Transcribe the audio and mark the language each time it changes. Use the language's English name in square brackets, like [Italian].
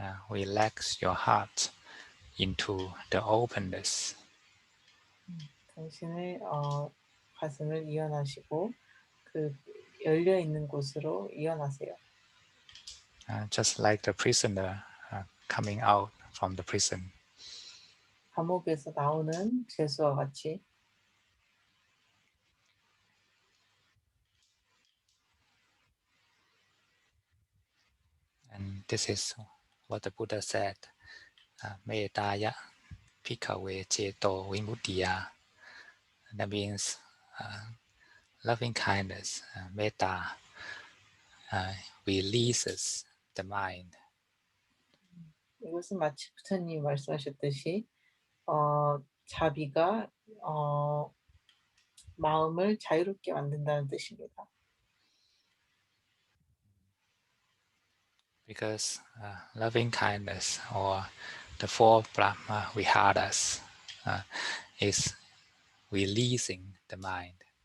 [English] Relax your heart into the openness. [Korean] 당신의 가슴을 이완하시고 그 열려 있는 곳으로 이완하세요. [English] Just like the prisoner coming out from the prison. [Korean] 감옥에서 나오는 죄수와 같이 [English] And this is what the Buddha said, [Pali] Metaya Phikkhave Ceto Vimuddiya. [English] That means loving kindness, metta, releases the mind. [Korean] 이것은 마치 부처님이 말씀하셨듯이 자비가 마음을 자유롭게 만든다는 뜻입니다. [English] Because loving kindness or the four Brahma Viharas is releasing the mind.